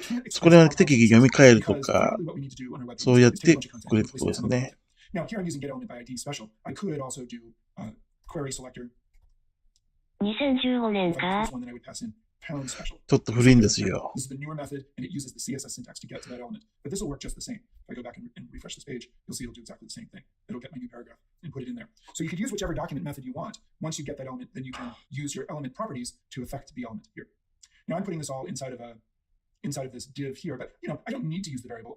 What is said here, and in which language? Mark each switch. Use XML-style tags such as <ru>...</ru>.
<ja>そこで適宜読み替えるとか、そうやってくれることですね。</ja> <en>Now here I'm using getElementById special. I could also do query selector.</en> <ja>2015年か。ちょっと古いんですよ。</ja> <en>This is the newer method, and it uses the CSS syntax to get to that element. But this will work just the same. If I go back and refresh this page, you'll see it'll do exactly the same thing. It'll get my new paragraph and put it in there. So you could use whichever document method you want. Once you get that element, then you can use your element properties to affect the element here. Now I'm putting this all inside of this div here, but I don't need to use the variable.</en>